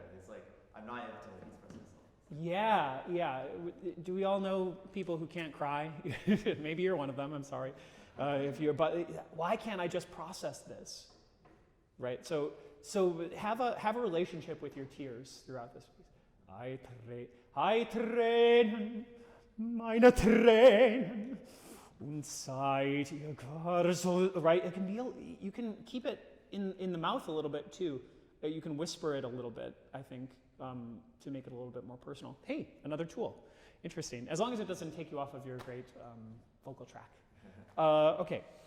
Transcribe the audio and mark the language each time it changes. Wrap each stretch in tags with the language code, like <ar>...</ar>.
<en>It's like I'm not able to express myself. Yeah. Do we all know people who can't cry? Maybe you're one of them. I'm sorry. But why can't I just process this? Right. So have a relationship with your tears throughout this piece.</en> <de>I tränen, meine Tränen, und seid ihr gar so,</de> <en>right? It can be. You can keep it in the mouth a little bit too. You can whisper it a little bit, I think, to make it a little bit more personal. Hey, another tool. Interesting. As long as it doesn't take you off of your great vocal track. Okay.</en>